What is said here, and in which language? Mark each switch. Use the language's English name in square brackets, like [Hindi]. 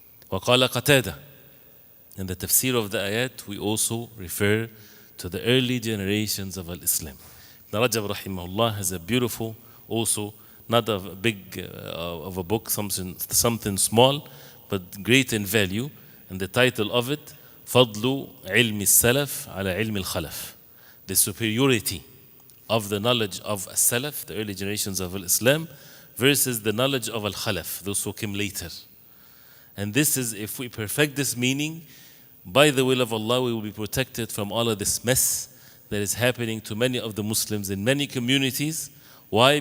[Arabic] وَقَالَ قَتَادَةً. [English] In the tafsir of the ayat, we also refer to the early generations of Al-Islam. Rajab rahimahullah has a beautiful, also not a big of a book, something small, but great in value. And the title of it, [Arabic] فضل علم السلف على علم الخلف. [English] The superiority of the knowledge of As-Salaf, the early generations of Islam, versus the knowledge of Al-Khalaf, those who came later. And this is, if we perfect this meaning, by the will of Allah, we will be protected from all of this mess that is happening to many of the Muslims in many communities. Why?